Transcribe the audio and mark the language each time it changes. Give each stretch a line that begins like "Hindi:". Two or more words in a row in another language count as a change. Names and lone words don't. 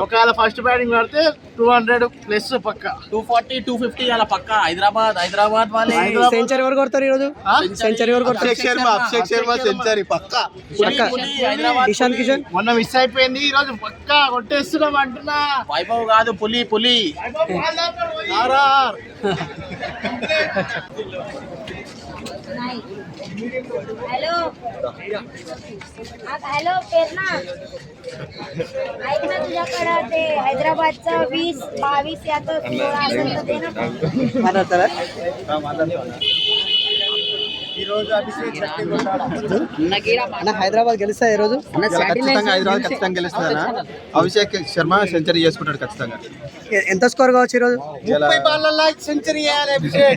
Telugu: ఒకవేళ ఫస్ట్ బ్యాటింగ్ పడితే 200 ప్లస్ పక్క, 240 250 అలా పక్క. హైదరాబాద్ వాళ్ళే సెంచరీ ఎవరు కొడతారు ఈరోజు? సెంచరీ ఎవరు కొడతారు? అభిషేక్ శర్మ సెంచరీ పక్క. ఇషాన్ కిషన్ మొన్న మిస్ అయిపోయింది, ఈ రోజు పక్క కొట్టేస్తున్నాం అంటున్నా. వైభవ్ కాదు, పులి
Marathi: हॅलो हॅलो प्रेरणा, ऐक ना, तुझ्याकडं ते हैदराबादचं 20-22 याचं 16 असेल तर दे ना.
Telugu: మాట్లాడతారా? అన్న హైదరాబాద్ గెలుస్తా ఈరోజు? ఖచ్చితంగా హైదరాబాద్ ఖచ్చితంగా గెలుస్తుంది అన్న. అభిషేక్ శర్మ సెంచరీ చేసుకుంటాడు ఖచ్చితంగా. ఎంత స్కోర్ కావచ్చు ఈరోజు? 30 బాళ్ళల్లో సెంచరీ చేయాలి అభిషేక్.